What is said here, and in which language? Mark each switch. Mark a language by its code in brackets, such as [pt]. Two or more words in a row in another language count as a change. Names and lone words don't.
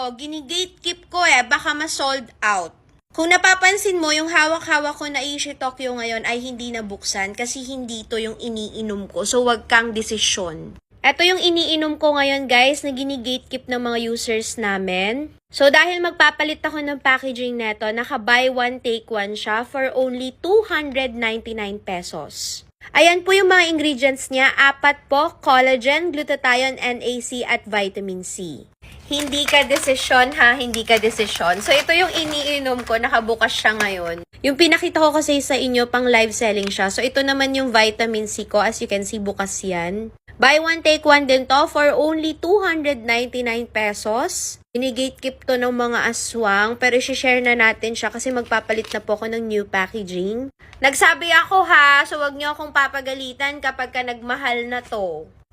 [tl] Gini-gatekeep ko baka ma-sold out. Kung napapansin mo, yung hawak-hawak ko na Ishi Tokyo ngayon ay hindi nabuksan kasi hindi to yung iniinom ko. So, wag kang desisyon. Ito yung iniinom ko ngayon guys na gini-gatekeep ng mga users namin. So, dahil magpapalit ako ng packaging neto, naka- [en] buy one take one [tl] siya [en] for only [tl] 299 pesos. Ayan po yung mga ingredients niya. 4 po, collagen, glutathione, NAC, at vitamin C. Hindi ka desisyon ha, hindi ka desisyon. So, ito yung iniinom ko, nakabukas siya ngayon. Yung pinakita ko kasi sa inyo, pang [en] live selling [tl] siya. So, ito naman yung vitamin C ko. [en] As you can see, [tl] bukas yan. [en] Buy one, take one [tl] din to [en] for only [tl] 299 pesos. Ini-gatekeep to ng mga aswang, pero i-share na natin siya kasi magpapalit na po ako ng [en] new packaging. [tl] Nagsabi ako ha, so wag niyo akong papagalitan kapag ka nagmahal na to.